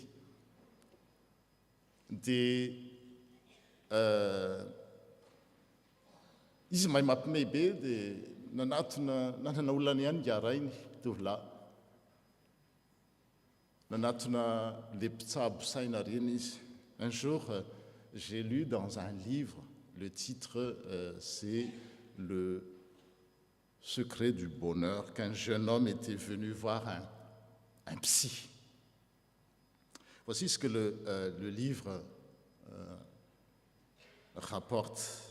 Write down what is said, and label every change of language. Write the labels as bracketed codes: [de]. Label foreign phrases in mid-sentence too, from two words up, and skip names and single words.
[mg] Dia izy mahay mampime be dia nanana olana ihany garainy tovolahy. Nanatona les mpitsabo saina reny izy. [fr] Un jour, j'ai lu dans un livre, le titre c'est Le secret du bonheur, qu'un jeune homme était venu voir un psy. Voici ce que le livre rapporte.